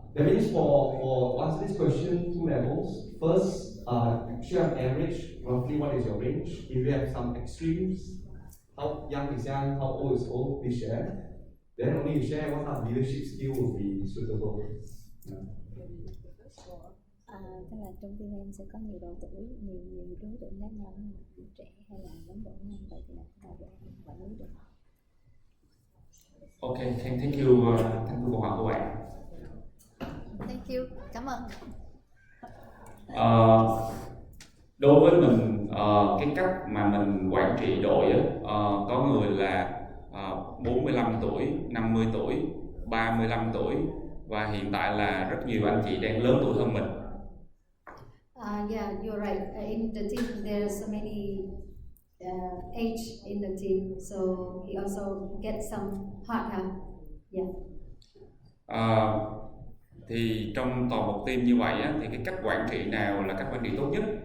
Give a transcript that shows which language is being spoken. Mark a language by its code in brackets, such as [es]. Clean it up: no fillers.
[en] That means for answer this question, two levels. First, share an average, roughly what is your range. If you have some extremes, how young is young, how old is old, please share. Then only you share what kind of leadership skill will be suitable. Yeah. [vi] Tức là trong team em sẽ có nhiều độ tuổi, nhiều đối tượng khác nhau, trẻ hay là lớn tuổi hơn, vậy thì làm sao để quản lý được họ? [en] Ok, thank you [vi] câu hỏi của bạn. [en] Thank you, [vi] cảm ơn. Đối với mình, cái cách mà mình quản trị đội á, có người là 45 tuổi, 50 tuổi, 35 tuổi và hiện tại là rất nhiều anh chị đang lớn tuổi hơn mình. [en] Yeah, you're right. In the team, there's so many age in the team, so he also gets some hard help. Yeah. [vi] Thì trong toàn một team như vậy á, thì cái cách quản trị nào là cách quản trị tốt nhất?